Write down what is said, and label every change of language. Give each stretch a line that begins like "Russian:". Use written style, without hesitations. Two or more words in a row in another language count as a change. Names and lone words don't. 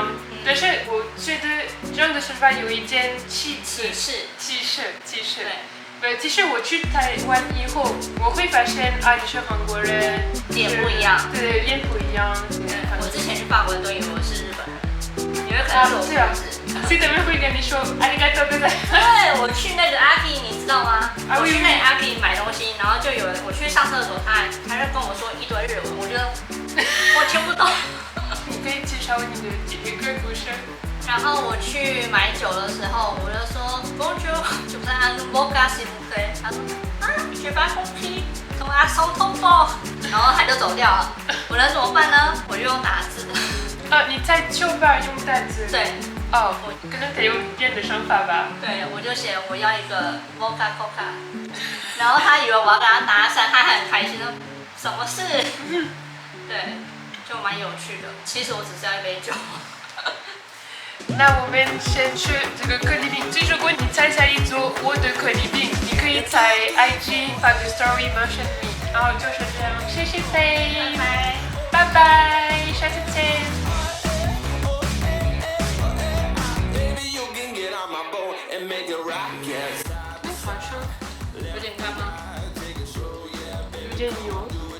Chinese: 但是我觉得这样的说法有一点歧视。其实我去台湾以后，我会发现啊，你是韩国人，脸不一样。对，脸不一样。我之前去法国都以为我是日本人，因为可能是我父子。所以他们会跟你说
Japanese: ありがとうございます。
Chinese: 对，我去那个阿 K， 你知道吗？我去那个阿 K 买东西，然后就有人我去上厕所，他就跟我说一堆日文，我觉得我听不懂。你可以介绍你的第一个故事。然后我去买酒的时候，我就说 Bonjour， 就在按 Mocha
French: s'il vous plaît。
Chinese: 他说啊 ，
French: je pas compris，
Chinese: 同阿手痛不？然后他就走掉了。我能怎么办呢？我就用打字的。你在酒吧用打字？对。哦，我可能得有别的想法吧。对，我就写我要一个 Mocha Coca， 然后他以为我要跟他搭讪，他还很开心说什么事？对，就蛮有趣的。其实我只是要一杯酒。那我们先去这个可丽饼。如果你在家里做我的可丽饼，你可以在 IG 发个 story
English: mention me，
Chinese: 然后就是这样。谢谢飞，拜拜，下次见。好吃，有点干吗？有点油。